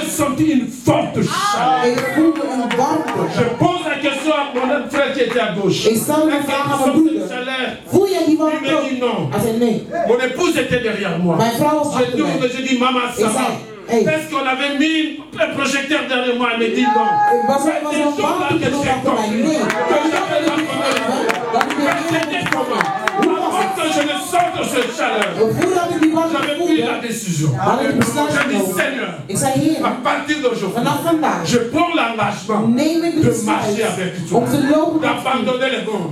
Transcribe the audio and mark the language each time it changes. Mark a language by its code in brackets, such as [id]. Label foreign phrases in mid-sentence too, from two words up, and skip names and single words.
[fr] senti une forte chaleur. [nl] Ik voelde een warmte. [fr] Je pose la question à mon autre frère qui était à gauche. [nl] Ik stel de vraag aan mijn broeder. Voel jij die warmte? [fr] Il me dit non. [nl] Hij zei nee. [fr] Mon épouse était derrière moi. [nl] Mijn vrouw was achter mij. [fr] J'ai dit, maman, ça va. Hey. Est-ce qu'on avait mis un projecteur derrière moi? Elle me dit non. [nl] Was er een warmte genoeg achter mij? Nee. [fr] C'était comment? Avant que je ne sente cette chaleur, j'avais pris la décision. J'ai dit, Seigneur, à partir d'aujourd'hui, je prends l'engagement de marcher avec toi, d'abandonner le monde.